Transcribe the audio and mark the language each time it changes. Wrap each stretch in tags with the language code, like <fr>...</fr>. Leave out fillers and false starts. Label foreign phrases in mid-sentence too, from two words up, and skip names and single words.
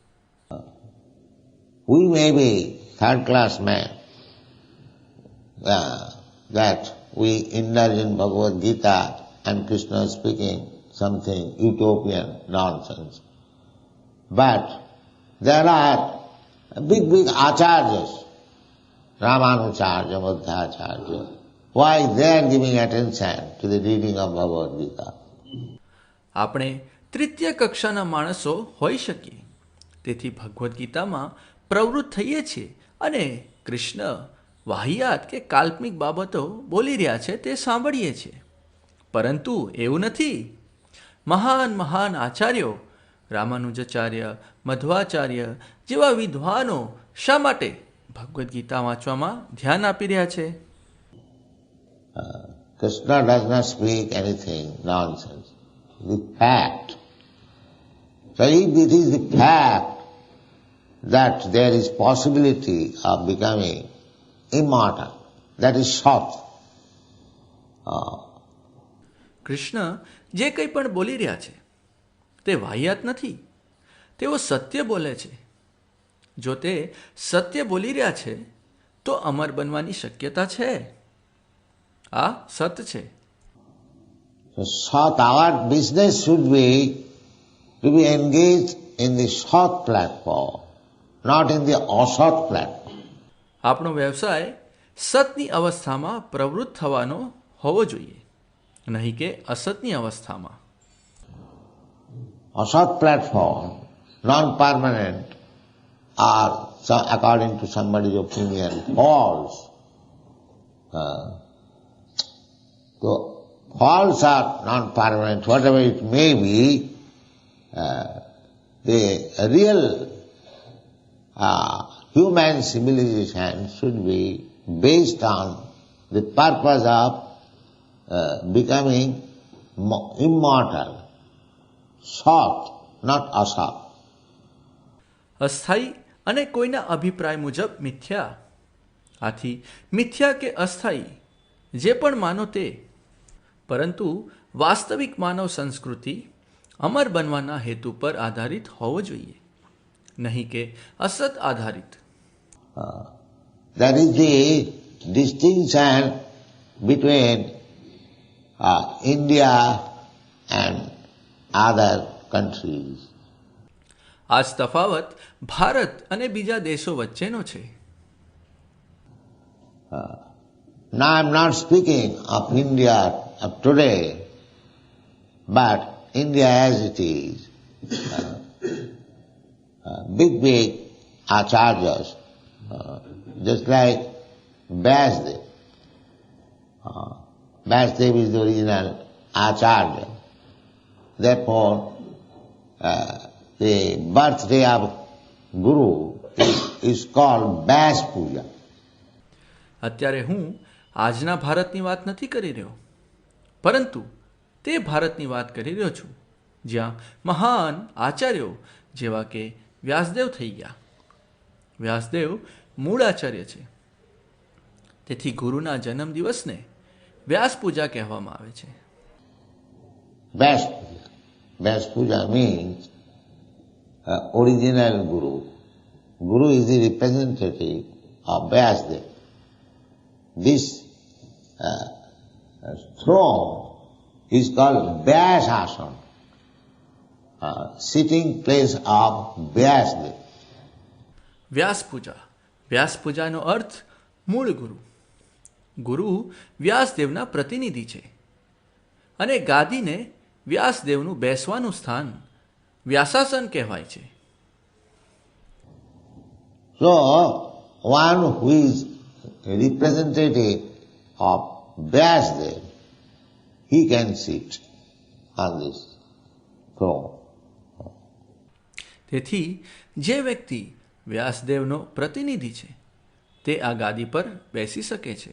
<en>We may be third class men, that we indulge in Bhagavad Gita and Krishna speaking something utopian nonsense. But there are big acharyas, Ramanujarya, Madhvacharya. Why they are giving attention to the reading of Bhagavad Gita?</en> <gu>આપણે તૃતીય કક્ષાના માણસો હોઈ શકીએ, તેથી ભગવદ્ ગીતામાં પ્રવૃત્ત થઈએ છીએ અને કૃષ્ણ વાહિયાત કે કાલ્પનિક બાબતો બોલી રહ્યા છે તે સાંભળીએ છીએ. પરંતુ એવું નથી. મહાન મહાન આચાર્યો રામાનુજાચાર્ય, મધ્વાચાર્ય જેવા વિદ્વાનો શા માટે ભગવદ્ ગીતા વાંચવામાં ધ્યાન આપી રહ્યા છે?</gu> <en>Krishna does not speak anything nonsense. The fact. So if it is the fact that there is possibility of becoming immortal, that is Sat.</en> <gu>કૃષ્ણ જે કંઈ પણ બોલી રહ્યા છે તે વાહિયાત નથી. તેઓ સત્ય બોલે છે. જો તે સત્ય બોલી રહ્યા છે તો અમર બનવાની શક્યતા છે. આ સત છે.</gu> <en>So Sat, our business should be to be engaged in the Sat platform, not in the Asat platform.</en> <gu>આપણો વ્યવસાય સતની અવસ્થામાં પ્રવૃત્ત થવાનો હોવો જોઈએ, નહીં કે અસતની અવસ્થામાં.</gu> <en>Asat platform, non-permanent, or according to somebody's opinion, false. So false or non-permanent, whatever it may be, the real human civilization should be based on the purpose of becoming immortal. Sat, not asat.</en> <gu>અસ્થાયી અને કોઈના અભિપ્રાય મુજબ મિથ્યા. આથી મિથ્યા કે અસ્થાયી જે પણ માનો તે, પરંતુ વાસ્તવિક માનવ સંસ્કૃતિ અમર બનવાના હેતુ પર આધારિત હોવો જોઈએ, નહીં કે અસત આધારિત.</gu> <en>That is the distinction between India and other countries.</en> <gu>આ જ તફાવત ભારત અને બીજા દેશો વચ્ચેનો છે.</gu> <en>Now I am not speaking of India of today, but India as it is. Big acharyas, just like Vyasdev. Vyasdev is the original acharya. Therefore, the birthday of Guru is called Vyas Puja.</en> <gu>અત્યારે હું આજના ભારતની વાત નથી કરી રહ્યો, પરંતુ તે ભારતની વાત કરી રહ્યો છું જ્યાં મહાન આચાર્યો જેવા કે વ્યાસદેવ થઈ ગયા. વ્યાસદેવ મૂળ આચાર્ય છે, તેથી ગુરુના જન્મદિવસને વ્યાસ પૂજા કહેવામાં આવે છે.</gu> <en>Vyas Puja. Vyas Puja means original Guru. Guru is the representative of Vyasdev. This throne is called Vyasasana, sitting place of Vyasdev.</en> <gu>વ્યાસ પૂજા. વ્યાસ પૂજાનો અર્થ મૂળ ગુરુ. ગુરુ વ્યાસદેવના પ્રતિનિધિ છે અને ગાદીને વ્યાસદેવનું બેસવાનું સ્થાન વ્યાસાસન કહેવાય છે.</gu> <en>So, one who is a representative of Vyasdev, he can sit on this throne.</en> <gu>તેથી જે વ્યક્તિ વ્યાસદેવનો પ્રતિનિધિ છે તે આ ગાદી પર બેસી શકે છે.</gu>